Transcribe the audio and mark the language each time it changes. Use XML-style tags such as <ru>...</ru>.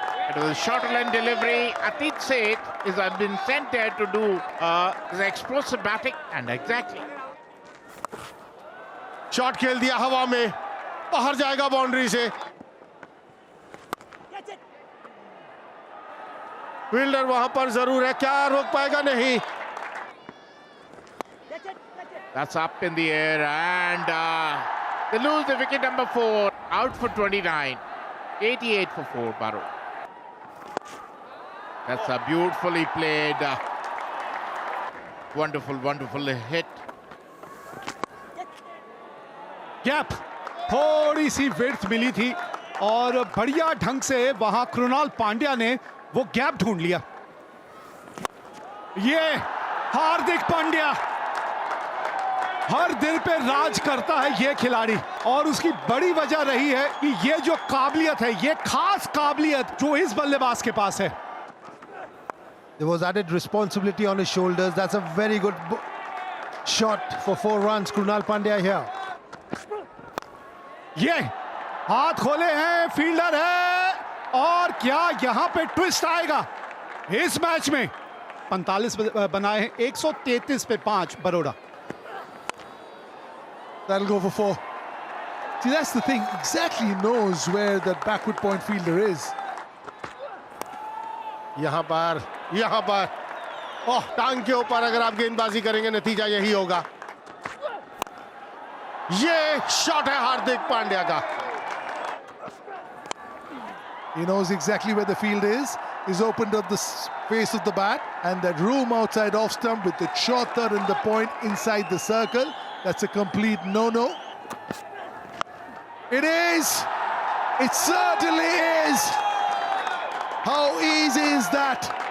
<en>It was a short line delivery. Atit Seth has been sent there to do the explosive batting, and exactly.</en> <hi>Shot खेल दिया हवा में, बाहर जाएगा boundary से. फील्डर वहां पर जरूर है, क्या रोक पाएगा? नहीं.</hi> <en>That's up in the air, and they lose the wicket number 4. Out for 29. 88 for 4, Baro. That's a beautifully played. Wonderful hit.</en> <hi>Gap, थोड़ी सी विड्थ मिली थी और बढ़िया ढंग से वहां कृणाल पांड्या ने वो गैप ढूंढ लिया. ये हार्दिक पांड्या हर दिल पे राज करता है ये खिलाड़ी, और उसकी बड़ी वजह रही है कि ये जो काबिलियत है, ये खास काबिलियत जो इस बल्लेबाज के पास है.</hi> <en>There was added responsibility on his shoulders. That's a very good shot for 4 runs. Krunal Pandya here.</en> <hi>ये हाथ खोले हैं, फील्डर है, और क्या यहां पे ट्विस्ट आएगा इस मैच में. 45 बनाए हैं, 133 पे 5 Baroda.</hi> <en>That'll go for 4. See, that's the thing. Exactly knows where that backward point fielder is.</en> <hi>यहां पर ओह, टांग के ऊपर अगर आप गेंदबाजी करेंगे नतीजा यही होगा। ये शॉट है हार्दिक पांड्या का।</hi> <en>He knows exactly where the field is. He's opened up the face of the bat, and that room outside off stump with the short third and the point inside the circle. That's a complete no-no. It is. It certainly is. How easy is that?</en>